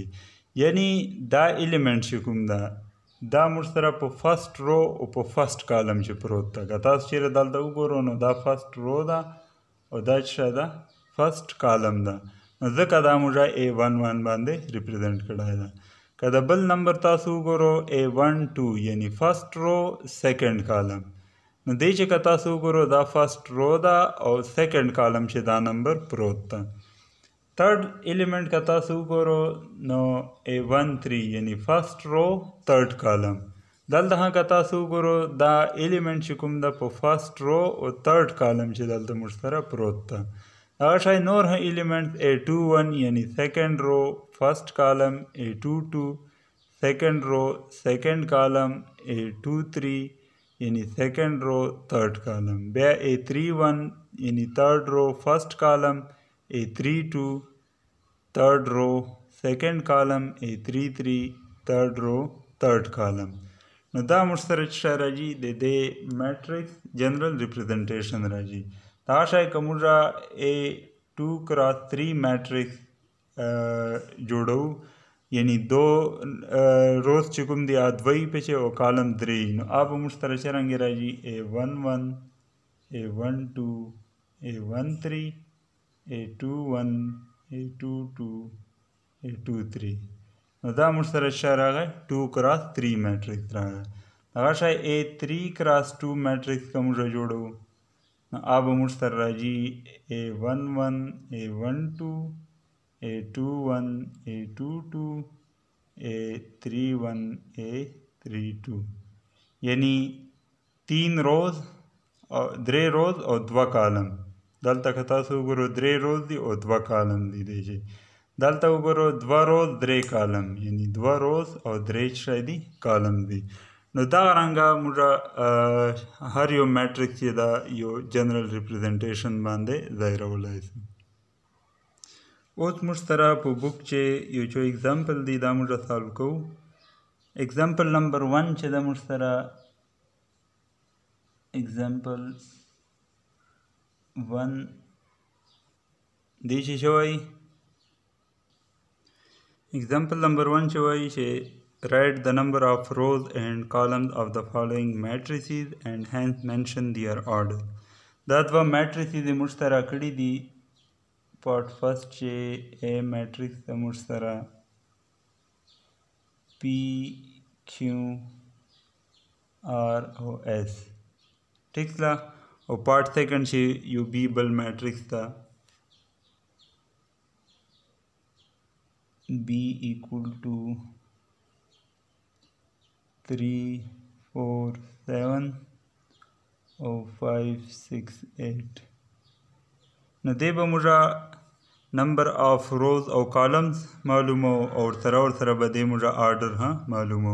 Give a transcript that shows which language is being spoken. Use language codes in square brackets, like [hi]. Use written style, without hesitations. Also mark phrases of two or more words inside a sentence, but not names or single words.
[ps] یعنی دا ایلیمنټ چې کوم ده دا موږ سره په [en] first row [ps] او په [en] first column [ps] چې پروت ده. که تاسو چیرې دلته وګورو نو دا [en] first row [ps] ده او دا چې ده [en] first column [ps] ده. نو ځکه دا موږ A11 باندې ریپرزینټ کړی ده. که د بل نمبر تاسو وګورو A12 یعنی [en] first row second column, [ps] نو دی چې که تاسو وګورو دا [en] first row [ps] ده او [en] second column [ps] چې دا نمبر پروت ده. [en] third element [ps] کا تاسو وګورو نو A13 یعنی [en] first row third column. [ps] دلته که تاسو وګورو دا ایلیمنٹ چې کوم ده په [en] first row [ps] او [en] third column [ps] چې دلته موږ سره پروت ده. هغه شی نور هم ایلیمنٹ A21 یعنی [en] second row first column, [ps] A22 [en] second row second column, [ps] A23 یعنی [en] second row third column, [ps] بیا A31 یعنی [en] third row first column, [ps] A32 [en] third row second column، A33 third row third column. [ps] نو دا موږ سره چې راځي د دې میټرکس [en] general representation [ps] راځي. دا شی که موږ A2 کراس 3 میټرکس جوړو یعنی دو روز چې کوم دي دوی پچې او کالم 3، نو هغه موږ سره څرنګه راځي A11 A12 A13 A21 A22 A23. نو دا موږ سره څه راغی 2 کراس 3 میټرکس راغی. هغه شی A3 کراس 2 میټرکس که موږ جوړو نو هغه موږ سره راځي A11 A12 A21 A22 A31 A32 یعنی 3 روز او 3 روز او 2 کالم. دلته که تاسو وګورو 3 روز دي او 2 کالم دي دی چې دلته وګورو 2 روز 3 کالم یعنی 2 روز او 3 شی دي کالم دي. نو دغه رنګه موږ هر یو میټرکس چې دا یو [en] general representation [ps] باندې ظاهرولی شو. اوس موږ سره په بک چې یو څو اگزامپل دي دا موږ سالو کوو. [en] example number 1 [ps] چې دا موږ سره اگزامپل 1 دی چې شوی [en] example number 1 [ps] چې وایي چې [en] write the number of rows and columns of the following matrices and hence mention their order. [ps] دا دوه matrices موږ سره کړي دي. [en] part first [ps] چې A matrix د موږ سره P Q R او S. ٹھیک ده. او [en] part second [ps] چې یو B بل matrix ده [en] B equal to [ps] 3 4 7 او 5 6 8. نو دی به موږ [en] number of rows [ps] او کالمز معلومو او ورسره به دی موږ آرډر معلومو.